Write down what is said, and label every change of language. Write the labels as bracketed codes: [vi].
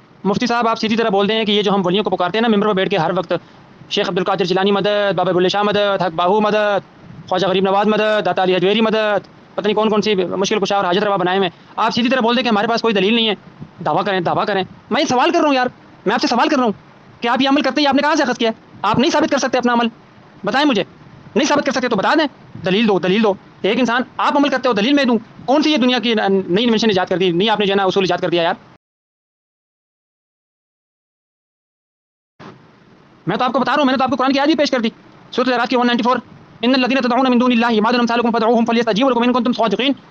[ur] مفتی صاحب آپ سیدھی طرح بول دیں کہ یہ جو ہم ولیوں کو پکارتے ہیں نا ممبر پہ بیٹھ کے ہر وقت، شیخ عبد القادر جیلانی مدد، بابا بلے شاہ مدد، حق باہو مدد، خواجہ غریب نواز مدد، داتا علی حجویری مدد، پتہ نہیں کون کون سی مشکل کشا اور حاجت روا بنائے ہوئے. آپ سیدھی طرح بول دیں کہ ہمارے پاس کوئی دلیل نہیں ہے، دعویٰ کریں دعویٰ کریں. میں یہ سوال کر رہا ہوں یار، میں آپ سے سوال کر رہا ہوں کہ آپ یہ عمل کرتے ہیں، آپ نے کہاں سے اخذ کیا ہے؟ آپ نہیں ثابت کر سکتے اپنا عمل، بتائیں مجھے. نہیں ثابت کر سکتے تو بتا دیں، دلیل دو دلیل دو. ایک انسان آپ عمل کرتے ہو دلیل میں دوں، کون سی یہ دنیا کی نئی انویشن ایجاد کر دی، نہیں آپ نے جو ہے نا اصول ایجاد کر دیا یار. میں تو آپ کو بتا رہا ہوں، میں نے تو آپ کو قرآن کی آیت بھی پیش کر دی، سورۃ الاعراف کی 194، [ar] ان الذين تدعون من دون الله ما لم سالكم فادعوهم فليستجيبوا لكم ان كنتم صادقين.